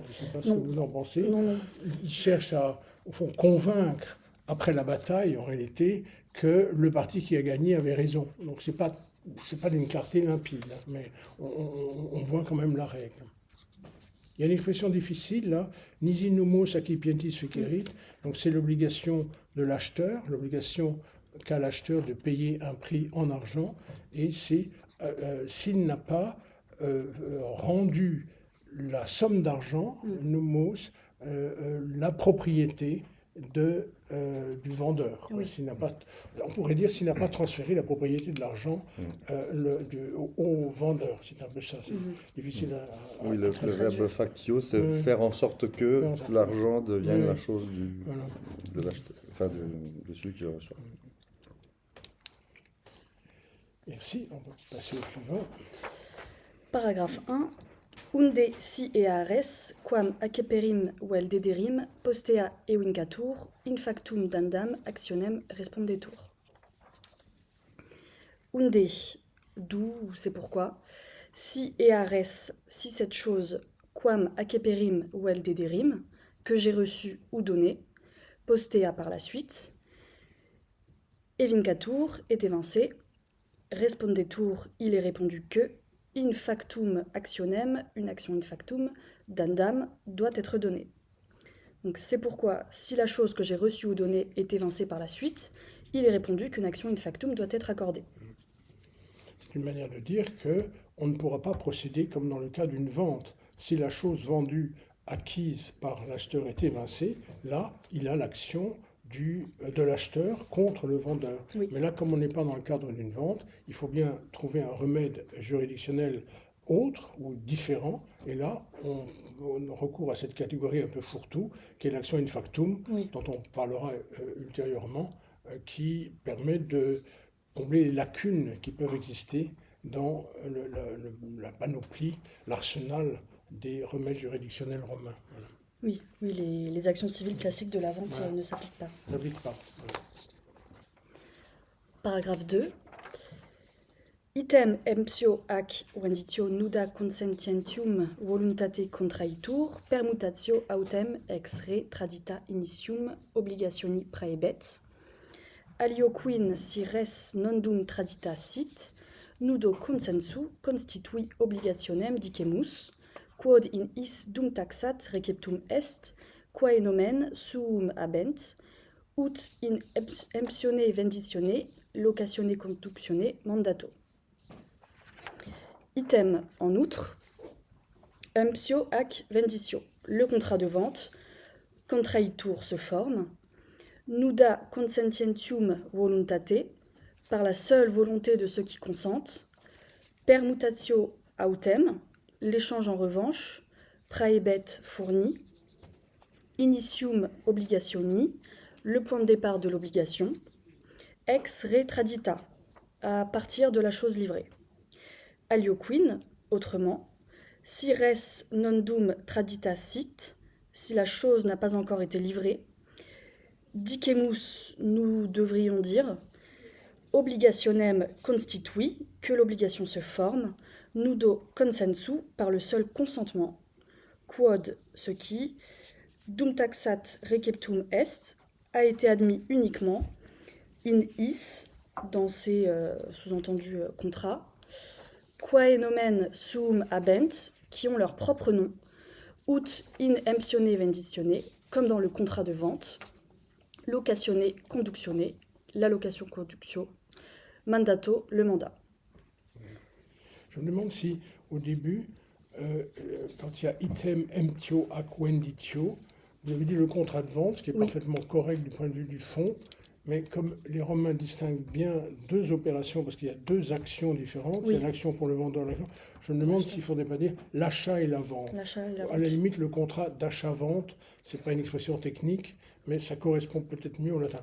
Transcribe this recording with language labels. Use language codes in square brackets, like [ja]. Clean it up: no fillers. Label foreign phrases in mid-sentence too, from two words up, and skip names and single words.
[fr] Je ne sais pas ce que vous en pensez. Non. Ils cherchent à, au fond, convaincre, après la bataille, en réalité, que le parti qui a gagné avait raison. Donc, c'est pas d'une clarté limpide, hein, mais on voit quand même la règle. Il y a une expression difficile, là, [la] nisi numos accipientis fecerit, [fr] donc c'est l'obligation de l'acheteur, l'obligation qu'a l'acheteur de payer un prix en argent, et c'est s'il n'a pas rendu la somme d'argent, numos, la propriété du vendeur. Oui. On pourrait dire s'il n'a pas transféré la propriété de l'argent au vendeur. C'est un peu ça, c'est difficile à Oui, le verbe factio, c'est faire en sorte que l'argent devienne la chose de l'acheteur, enfin de celui qui le reçoit. Merci, on va passer au suivant. Paragraphe 1. [la] Unde si eares, quam acceperim vel dederim, postea evincatur, in factum dandam actionem respondetur. Unde, [fr] d'où, c'est pourquoi, [la] si eares, [fr] si cette chose, [la] quam acceperim vel dederim, [fr] que j'ai reçu ou donné, postea par la suite, evincatur est évincé, respondetur, il est répondu que, [la] in factum actionem, [fr] une action [la] in factum, [fr] dandam, doit être donnée. Donc c'est pourquoi, si la chose que j'ai reçue ou donnée est évincée par la suite, il est répondu qu'une action [la] in factum [fr] doit être accordée. C'est une manière de dire qu'on ne pourra pas procéder comme dans le cas d'une vente. Si la chose vendue, acquise par l'acheteur est évincée, là, il a l'action de l'acheteur contre le vendeur. Oui. Mais là, comme on n'est pas dans le cadre d'une vente, il faut bien trouver un remède juridictionnel autre ou différent. Et là, on recourt à cette catégorie un peu fourre-tout, qui est l'action [la] in factum, [fr] dont on parlera ultérieurement, qui permet de combler les lacunes qui peuvent exister dans la panoplie, l'arsenal des remèdes juridictionnels romains. Voilà. Oui, les actions civiles classiques de la vente ne s'appliquent pas. Ça s'applique pas. Paragraphe 2. [la] Item emptio ac venditio nuda consentientium voluntate contraitur, permutatio autem ex re tradita initium obligationi praebet. Alioquin si res nondum tradita sit, nudo consensu constitui obligationem dicemus, quod in is dum taxat receptum est, quae nomen suum habent, ut in emptione venditione, locatione conductione mandato. [fr] Item, en outre, [la] emptio ac venditio, [fr] le contrat de vente, contraitur se forme, [la] nuda consentientium voluntate, [fr] par la seule volonté de ceux qui consentent, [la] permutatio autem, [fr] l'échange en revanche, praebet fourni, [la] initium obligationi, [fr] le point de départ de l'obligation, [la] ex re tradita, [fr] à partir de la chose livrée. [la] Alioquin, autrement, si res non dum tradita sit, [fr] si la chose n'a pas encore été livrée, dicemus, nous devrions dire, [la] obligationem constitui, [fr] que l'obligation se forme, [la] nudo consensu, [fr] par le seul consentement, quod, ce qui, [la] dum taxat receptum est, [fr] a été admis uniquement, [la] in is, [fr] dans ces sous-entendus contrats, [la] quae nomen suum habent, [fr] qui ont leur propre nom, [la] ut in emptione venditione, [fr] comme dans le contrat de vente, [la] locationne conductione, [fr] la location conductio, mandato, le mandat. Je me demande si, au début, quand il y a [la] item emptio ac venditio, [fr] vous avez dit le contrat de vente, ce qui est parfaitement correct du point de vue du fond, mais comme les Romains distinguent bien deux opérations, parce qu'il y a deux actions différentes, il y a l'action pour le vendeur, je me demande s'il ne faudrait pas dire l'achat et la vente. À la limite, le contrat d'achat-vente, ce n'est pas une expression technique, mais ça correspond peut-être mieux au latin.